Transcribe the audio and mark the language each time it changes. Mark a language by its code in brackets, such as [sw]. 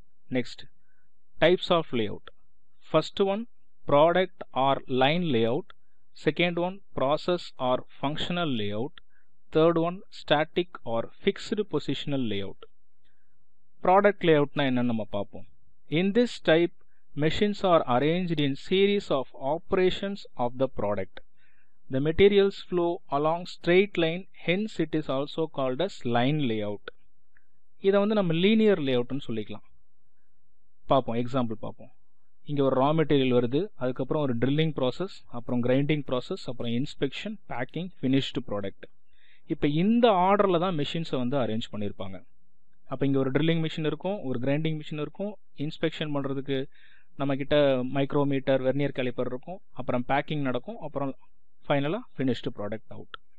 [en] Next types of layout. First one product or line layout, second one process or functional layout, third one static or fixed positional layout. [ta] Product லேஅவுட்னா என்னன்னு நம்ம பார்ப்போம். [en] In this type machines are arranged in series of operations of the product. The materials flow along straight line, hence it is also called as line layout. [ta] இதை வந்து நம்ம linear லேஅவுட்னு சொல்லிக்கலாம். பார்ப்போம், example பார்ப்போம். இங்கே ஒரு ரா மெட்டீரியல் வருது, அதுக்கப்புறம் ஒரு ட்ரில்லிங் ப்ராசஸ், அப்புறம் கிரைண்டிங் ப்ராசஸ், அப்புறம் இன்ஸ்பெக்ஷன், பேக்கிங், ஃபினிஷ்டு ப்ராடக்ட். இப்போ இந்த ஆர்டரில் தான் மெஷின்ஸை வந்து அரேஞ்ச் பண்ணியிருப்பாங்க. அப்போ இங்கே ஒரு ட்ரில்லிங் மிஷின் இருக்கும், ஒரு கிரைண்டிங் மிஷின் இருக்கும், இன்ஸ்பெக்ஷன் பண்ணுறதுக்கு நம்மக்கிட்ட மைக்ரோமீட்டர், வெர்னியர் கேலிப்பர் இருக்கும், அப்புறம் பேக்கிங் நடக்கும், அப்புறம் ஃபைனலாக ஃபினிஷ்டு ப்ராடக்ட் அவுட்.